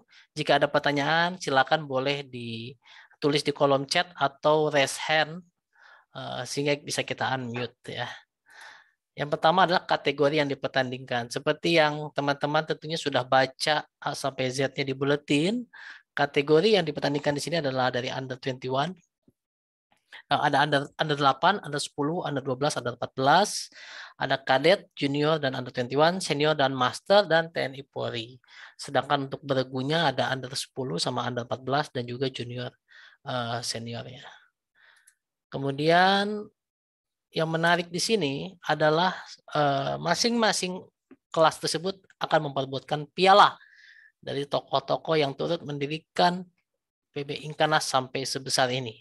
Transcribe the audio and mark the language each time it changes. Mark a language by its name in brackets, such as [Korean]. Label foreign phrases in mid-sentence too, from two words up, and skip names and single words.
[Indonesian] Jika ada pertanyaan, silakan boleh ditulis di kolom chat atau [English] raise hand [Indonesian] sehingga bisa kita unmute ya. Yang pertama adalah kategori yang dipertandingkan. Seperti yang teman-teman tentunya sudah baca A sampai Z-nya di buletin, kategori yang dipertandingkan di sini adalah dari under 21. Ada under 8, under 10, under 12, under 14, ada kadet, junior dan under 21, senior dan master dan TNI Polri. Sedangkan untuk beregunya ada under 10 sama under 14 dan juga junior seniornya. Kemudian yang menarik di sini adalah masing-masing kelas tersebut akan memperebutkan piala dari tokoh-tokoh yang turut mendirikan PB Inkanas sampai sebesar ini.